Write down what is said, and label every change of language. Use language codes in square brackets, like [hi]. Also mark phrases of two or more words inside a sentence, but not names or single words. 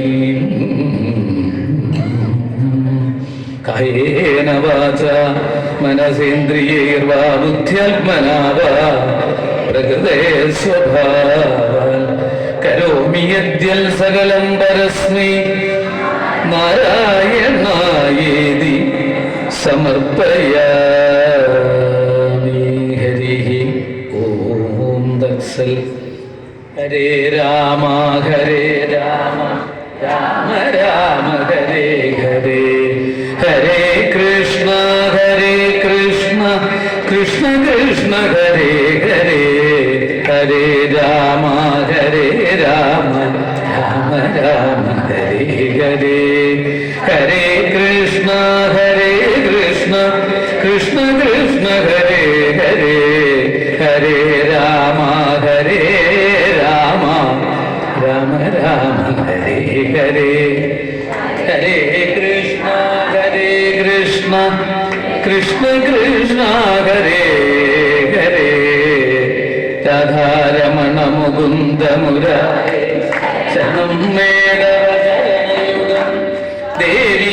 [sa] കായേന വാചാ മനസേന്ദ്രിയൈർവാ ബുദ്ധ്യാത്മനാ വാ പ്രകൃതേ സ്വഭാവാൽ കരോമി യദ്യൽ സകലം പരസ്മൈ നാരായണായേതി സമർപ്പയാമി. ഹരിഃ ഓം തത്സൽ. ഹരേ രാമ ഹരേ രാമ രാമ രാമ ഹരേ ഹരേ ഹരേ കൃഷ്ണ കൃഷ്ണ കൃഷ്ണ ഹരേ ഹരേ ഹരേ രാമ രാമ രാമ രാമ ഹരേ ഹരേ ഹരേ കൃഷ്ണ കൃഷ്ണ കൃഷ്ണ ഹരേ ഹരേ ഹരേ രാമ രാമ രാമ രാമ ഹരേ ഹരേ ഹരേ കൃഷ്ണ കൃഷ്ണ കൃഷ്ണ ഹരേ ഹരേ രാധാരമണ മുകുന്ദ മുരാരേ ശരണം മേടവചരണയുഗം ദേവി